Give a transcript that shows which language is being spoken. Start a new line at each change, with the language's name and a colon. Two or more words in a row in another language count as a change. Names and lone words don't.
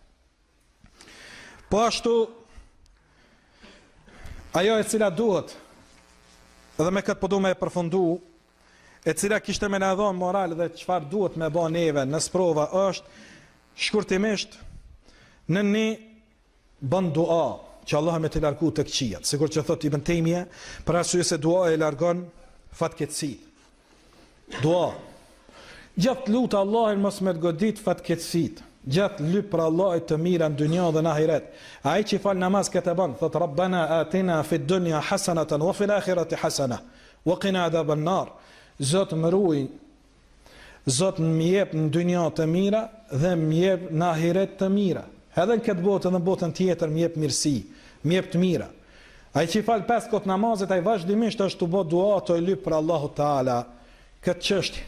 Albanian: Po ashtu, ajo e cila duhet, edhe me këtë po du me e përfundu, e cila kishte me në dhonë moral dhe qëfar duhet me ba neve në sprova është, shkurtimisht, në një bën dua, që Allah me të largu të këqijat, sikur që thot Ibn Taymija, për arsye se dua e largon fatkeqësi. Dua. Gjatë lutë Allahin mos me të godit fatkeqësit. Gjatë lyp për Allahit të mira në dynja dhe në ahiret. Ai që fal namaz këtë bën, thot
Arabic: ربنا آتنا في الدنيا حسنة وفي الآخرة حسنة وقنا عذاب النار.
Albanian: Zot më ruaj. Zot më jep në dynja të mira dhe më jep në ahiret të mira. Edhe në këtë botë dhe në botën tjetër më jep mirësi, më jep të mira. Ai që fal 5 kohë namazet, ai vazhdimisht është të bëj dua të lyp për
Arabic: الله تعالى
Albanian: këtë çështje.